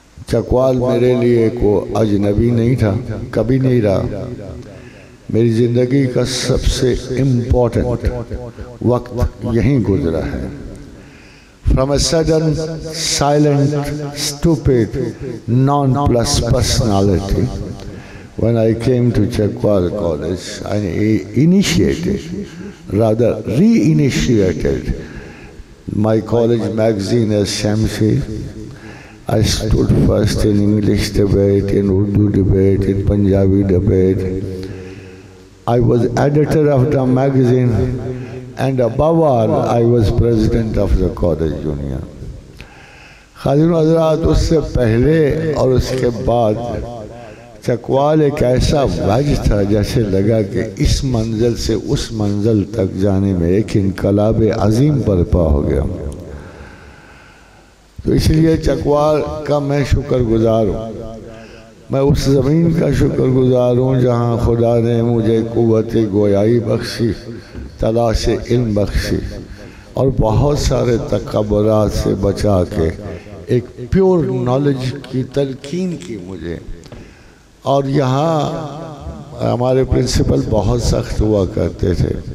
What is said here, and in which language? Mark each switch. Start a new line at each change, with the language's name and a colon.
Urdu: چکوال میرے لیے کوئی اجنبی نہیں تھا کبھی نہیں رہا میری زندگی کا سب سے امپورٹنٹ وقت یہیں گزرا ہے
English: From a sudden, silent, stupid, non-plus personality, when I came to Chakwal College, I initiated, rather re-initiated my college magazine as Shamsi. I stood first in English debate, in Urdu debate, in Punjabi debate. I was editor of the magazine. And above all, I was president of the college union.
Urdu: خادم حضرات اس سے پہلے اور اس کے بعد چکوال ایک ایسا وجہ تھا جیسے لگا کہ اس منزل سے اس منزل تک جانے میں ایک انقلاب عظیم برپا ہو گیا تو اس لیے چکوال کا میں شکر گزار ہوں میں اس زمین کا شکر گزار ہوں جہاں خدا نے مجھے قوت گویائی بخشی تلاش علم بخشی اور بہت سارے تکبرات سے بچا کے ایک
English: pure knowledge
Urdu: کی تلقین کی مجھے اور یہاں ہمارے پرنسپل بہت سخت ہوا کرتے تھے